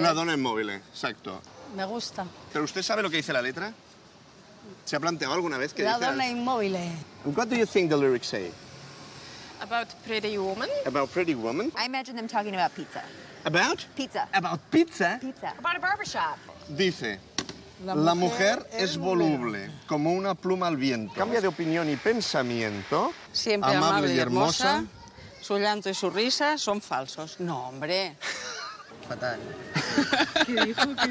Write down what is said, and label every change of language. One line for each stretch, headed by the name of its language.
Spanish: La donna inmóvil, exacto. Me gusta. ¿Pero usted sabe lo que dice la letra? ¿Se ha planteado alguna vez que La dice? donna inmóvil.
English: What do you think the lyrics say? About Pretty Woman. About Pretty Woman? I imagine them talking about pizza. About? Pizza. About pizza? Pizza. About a barbershop.
Spanish: Dice, la mujer es voluble, como una pluma al viento. Cambia de opinión y pensamiento. Siempre amable y hermosa. Su llanto y su risa son falsos. No, hombre. Fatal. ¿Qué dijo?